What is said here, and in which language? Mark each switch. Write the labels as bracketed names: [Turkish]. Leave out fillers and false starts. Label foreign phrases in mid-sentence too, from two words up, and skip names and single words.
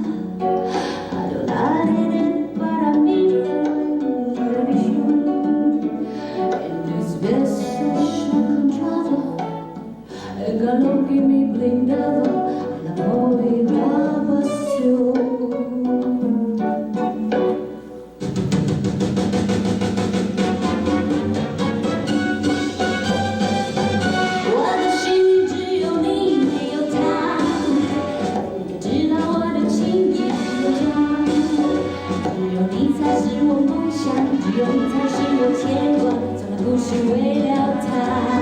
[Spanish] Adorarte para mí fue una religión. En tus besos yo encontraba el calor que me brindaba, el amor y la pasión. [Chinese] 我的心里只有你，没有他。你知道我的情意有他，只有你才是我梦想，只有你才是我牵挂，从来不是为了他。